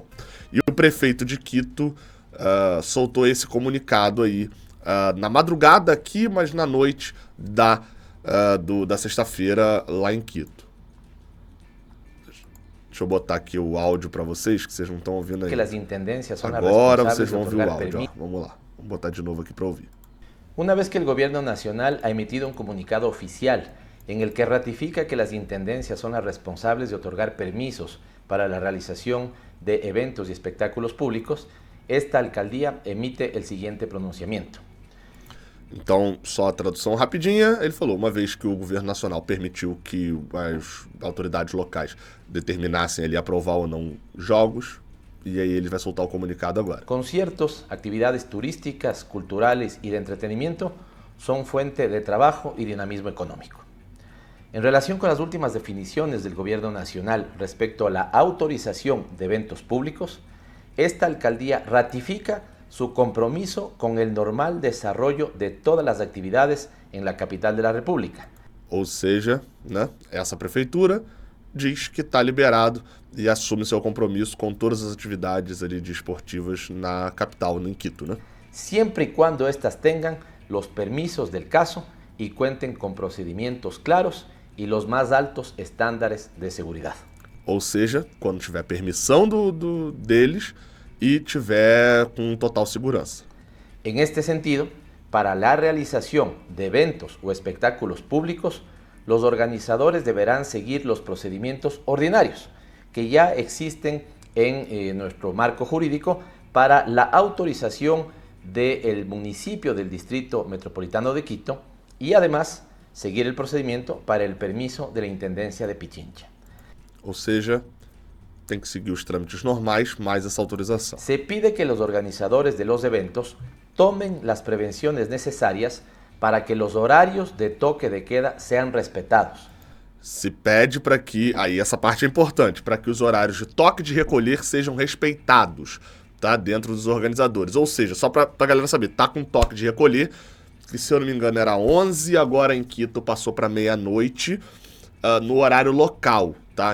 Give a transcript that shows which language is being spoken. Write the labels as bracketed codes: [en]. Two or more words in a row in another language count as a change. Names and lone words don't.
[pt] E o prefeito de Quito soltou esse comunicado aí na madrugada aqui, mas na noite da sexta-feira lá em Quito. Deixa eu botar aqui o áudio para vocês, que vocês não estão ouvindo aí. Agora vocês vão ouvir o áudio. Ó. Vamos lá, vamos botar de novo aqui para ouvir. [es] Una vez que el gobierno nacional ha emitido un comunicado oficial en el que ratifica que las intendencias son las responsables de otorgar permisos para la realización de eventos y espectáculos públicos, esta alcaldía emite el siguiente pronunciamiento. [pt] Então, só a tradução rapidinha, ele falou, uma vez que o governo nacional permitiu que as autoridades locais determinassem ali aprovar ou não jogos, e aí ele vai soltar o comunicado agora. [es] Conciertos, actividades turísticas, culturales y de entretenimiento son fuente de trabajo y dinamismo económico. En relación con las últimas definiciones del gobierno nacional respecto a la autorización de eventos públicos, esta alcaldía ratifica su compromiso con el normal desarrollo de todas las actividades en la capital de la República. [pt] Ou seja, né, essa prefeitura diz que está liberado e assume seu compromisso com todas as atividades ali de esportivas na capital, em Quito, né? [es] Siempre y cuando estas tengan los permisos del caso y cuenten con procedimientos claros y los más altos estándares de seguridad. [pt] Ou seja, quando tiver permissão deles y tiver [es] con total seguridad. En este sentido, para la realización de eventos o espectáculos públicos, los organizadores deberán seguir los procedimientos ordinarios que ya existen en nuestro marco jurídico para la autorización del municipio del Distrito Metropolitano de Quito y además seguir el procedimiento para el permiso de la Intendencia de Pichincha. [pt] Ou seja, tem que seguir os trâmites normais, mais essa autorização. [es] Se pide que los organizadores de los eventos tomen las prevenciones necesarias para que los horarios de toque de queda sean respetados. [pt] Se pede para que, aí essa parte é importante, para que os horários de toque de recolher sejam respeitados, tá? Dentro dos organizadores. Ou seja, só para a galera saber, tá com toque de recolher, que se eu não me engano era 11, agora em Quito passou para meia-noite, no horário local, tá?